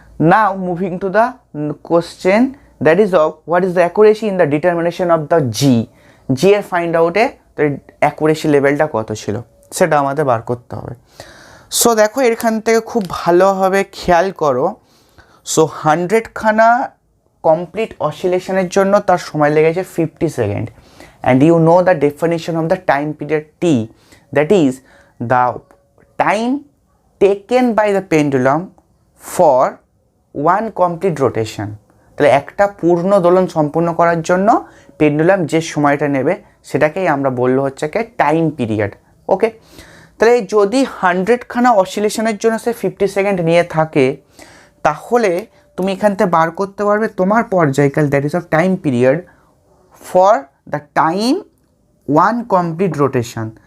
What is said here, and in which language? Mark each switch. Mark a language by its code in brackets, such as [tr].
[en] now moving to the question, that is of what is the accuracy in the determination of the G [bn] এর find আউটে accuracy লেভেলটা কত ছিল সেটা আমাদের বার করতে হবে। সো দেখো এখান থেকে খুব ভালোভাবে খেয়াল করো। সো 100খানা কমপ্লিট অসিলেশনের জন্য তার সময় লেগেছে 50 second. [en] And you know the definition of the time period T, that is the time taken by the pendulum for one complete rotation. [bn] তাহলে একটা পূর্ণ দোলন সম্পূর্ণ করার জন্য পেন্ডুলাম যে সময়টা নেবে সেটাকেই আমরা বললো হচ্ছে কি টাইম পিরিয়ড। ওকে, তাহলে যদি 100খানা অসিলেশনের জন্য সে 50 সেকেন্ড নিয়ে থাকে, তাহলে তুমি এখান থেকে বার করতে পারবে তোমার পর্যায়কাল, [en] That is of time period for the time 1 complete rotation.